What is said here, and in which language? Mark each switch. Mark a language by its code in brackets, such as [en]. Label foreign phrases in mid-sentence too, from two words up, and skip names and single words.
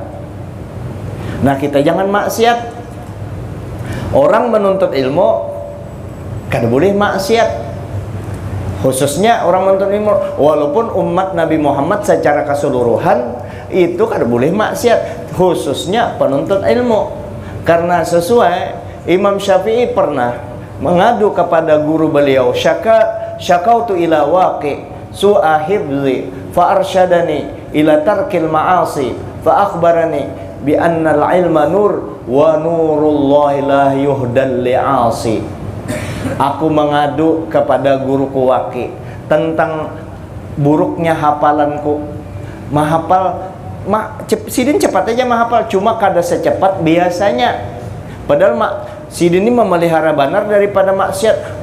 [bjn] Nah, kita jangan maksiat. Orang menuntut ilmu kada boleh maksiat, khususnya orang menuntut ilmu. Walaupun umat Nabi Muhammad secara keseluruhan itu kada boleh maksiat, khususnya penuntut ilmu. Karena sesuai Imam Syafi'i pernah mengadu kepada guru beliau, [ar] شكوت إلى وكيع سوء حفظي فأرشدني إلى ترك المعاصي فأخبرني بأن العلم نور ونور الله لا يهدى لعاصي. [bjn] Aku mengadu kepada guruku Waqi tentang buruknya hafalanku. Mahafal Sidin cepat aja menghafal, cuma kada secepat biasanya. Padahal Sidin ini memelihara benar daripada maksiat.